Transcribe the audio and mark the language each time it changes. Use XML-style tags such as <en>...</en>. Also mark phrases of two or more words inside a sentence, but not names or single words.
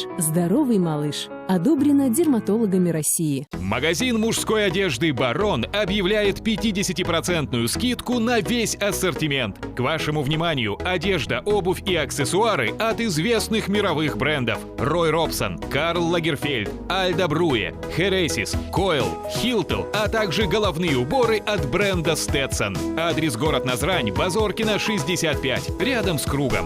<ru>Здоровый малыш». Одобрено дерматологами России. Магазин мужской одежды «Барон» объявляет 50% скидку на весь ассортимент. К вашему вниманию одежда, обувь и аксессуары от известных мировых брендов: Рой Робсон, Карл Лагерфельд, Альда Бруе, Хересис, Койл, Хилтл, а также головные уборы от бренда Stetson. Адрес: город Назрань, Базоркина, 65, рядом с кругом.</ru>